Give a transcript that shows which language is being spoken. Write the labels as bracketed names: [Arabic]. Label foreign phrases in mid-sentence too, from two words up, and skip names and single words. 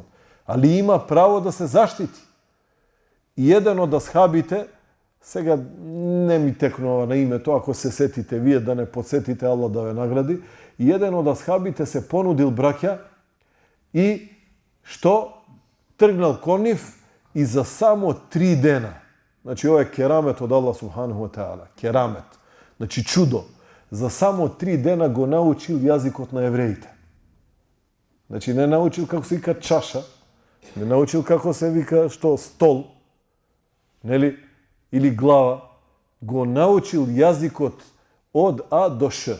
[Macedonian] Али има право да се заштити. И еден од асхабите, сега не ми текнува на името, ако се сетите вие, да не подсетите, Аллах да ве награди, и еден од асхабите се понудил, браќа, и што тргнал кон нив и за само 3 дена. Значи, ова е керамет од Аллах [Arabic] سبحانه وتعالى. [Macedonian] Керамет. Значи, чудо. За само 3 дена го научил јазикот на евреите. Значи, не научил како се вика чаша, не научил како се вика што стол, нели, или глава, го научил јазикот од А до Ш.